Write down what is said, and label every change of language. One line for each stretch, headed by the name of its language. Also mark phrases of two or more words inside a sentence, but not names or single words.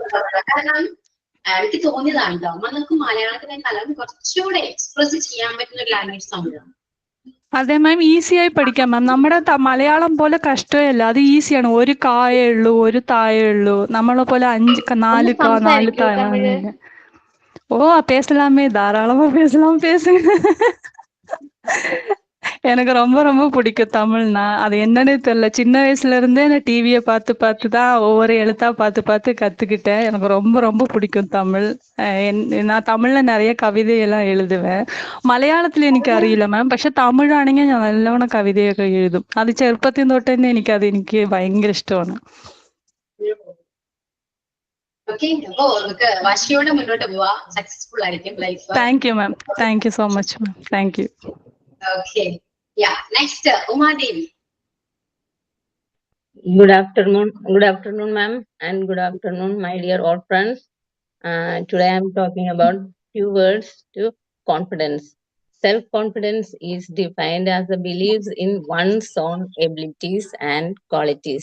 Malayalam: കാരണം എനിക്ക് തോന്നിയതാണ് കേട്ടോ, നമുക്ക് മലയാളത്തിനേക്കാളും കുറച്ചുകൂടെ എക്സ്പ്രസ് ചെയ്യാൻ പറ്റുന്ന ഒരു ലാംഗ്വേജ് തമിഴാണ്. അതെ മാം, ഈസിയായി പഠിക്കാം മാം. നമ്മുടെ മലയാളം പോലെ കഷ്ടമല്ല, അത് ഈസിയാണ്. ഒരു കായേ ഉള്ളൂ, ഒരു തായേ ഉള്ളൂ. നമ്മളെ പോലെ 4 കാ 4 തായ ഒന്നുമില്ല.
Tamil: ஓ பேசலாமே, தாராளமா பேசலாம், பேசுங்க. எனக்கு ரொம்ப ரொம்ப பிடிக்கும் தமிழ்னா. அது என்னன்னே தெரியல, சின்ன வயசுல இருந்தே நான் டிவியை பார்த்து பார்த்து தான் ஒவ்வொரு எழுத்தா பார்த்து பார்த்து கத்துக்கிட்டேன். எனக்கு ரொம்ப ரொம்ப பிடிக்கும் தமிழ். நான் தமிழ்ல நிறைய கவிதையெல்லாம் எழுதுவேன்.
Malayalam: മലയാളത്തിൽ എനിക്ക് അറിയില്ല മാം, പക്ഷെ തമിഴാണെങ്കിൽ ഞാൻ നല്ലോണം കവിതയൊക്കെ എഴുതും. അത് ചെറുപ്പത്തിൽ തൊട്ട് തന്നെ എനിക്ക് ഭയങ്കര ഇഷ്ടമാണ്. ഓക്കെ, അപ്പോ നമുക്ക് വാശിയോടെ മുന്നോട്ട് പോവാ, സക്സസ്ഫുൾ ആയിരിക്കും ലൈഫ്.
English: thank you ma'am, thank you so much ma'am, thank you. okay, ya, next Umadevi. Good afternoon, ma'am, and good afternoon, my dear all friends. Today I'm talking about few words to confidence. Self-confidence is defined as a belief in one's own abilities and qualities.